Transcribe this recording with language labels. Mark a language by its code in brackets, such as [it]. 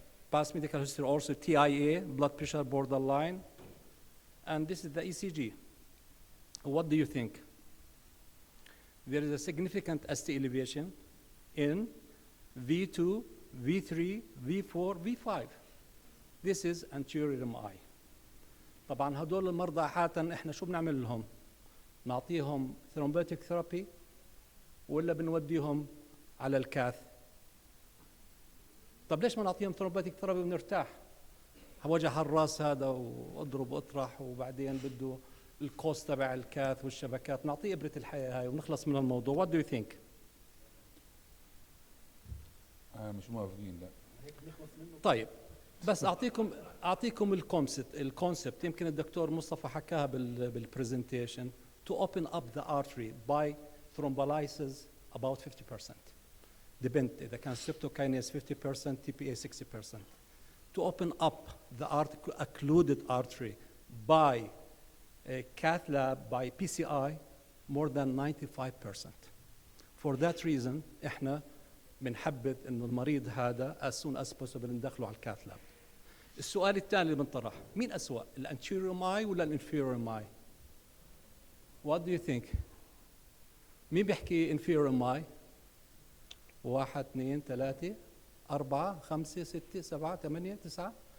[en] Past medical history also TIA, blood pressure borderline. And this is the ECG. What do you think? There is a significant ST elevation in V2, V3, V4, V5. This is anterior MI. [ar] طبعا هدول المرضى عادة احنا شو بنعمل لهم؟ نعطيهم ثرومبوتيك ثيرابي ولا بنوديهم على الكاث؟ طب ليش ما نعطيهم ثرومبوتيك ثيرابي ونرتاح؟ وجع الراس هذا واضرب واطرح وبعدين بده الكوست تبع الكاث والشبكات، نعطيه إبرة الحياة هاي ونخلص من الموضوع. [en] What do you think؟ [ar] مش موافقين لا. طيب بس اعطيكم الكونسبت يمكن الدكتور مصطفى حكاها بالبرزنتيشن. [en] To open up the artery by thrombolysis about 50%. Depend إذا كان streptokinase 50%, TPA 60%. To open up the occluded artery by a cath lab by PCI more than 95%. For that reason [ar] احنا بنحبذ انه المريض هذا [en] as soon as possible [ar] ندخله على الكاث لاب. السؤال الثاني اللي بنطرح، مين أسوأ؟ الانتيريور ماي ولا الانفيريور ماي؟ [en] What do you think؟ [ar] مين بيحكي inferior ماي؟ 1 2 3 4 5 6 7 8 9.